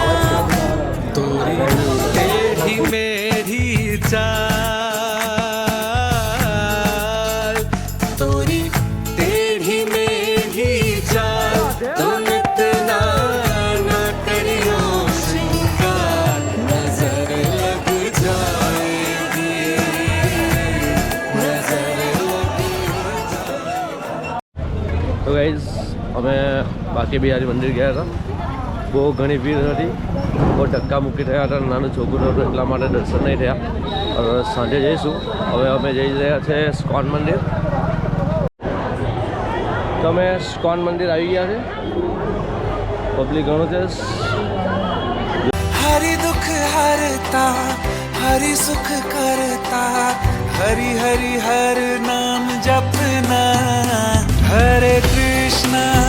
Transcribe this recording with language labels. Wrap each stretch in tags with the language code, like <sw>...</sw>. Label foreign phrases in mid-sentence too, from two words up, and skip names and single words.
<hi>तोरी टेढ़ी मेढ़ी चाल, तोरी टेढ़ी मेढ़ी चाल, तुम इतना ना करियो श्रृंगार, नजर लग जाएगी, नजर लग</hi> <gu>તો ગાઈઝ અમે બાકી બિહારી મંદિર ગયા હતા. બહુ ઘણી ભીડ હતી, બહુ ધક્કા મૂકી થયા હતા. નાનું છોકરું હતું એટલા માટે દર્શન નહીં થયા. હવે સાંજે જઈશું. હવે અમે જઈ રહ્યા છે સ્કોન મંદિર. તો અમે સ્કોન મંદિર આવી ગયા છે. પબ્લિક ઘણું છે.</gu> <hi>हरि दुख हरता हरि सुख करता, हरि हरि हर नाम जपना, हरे कृष्णा</hi>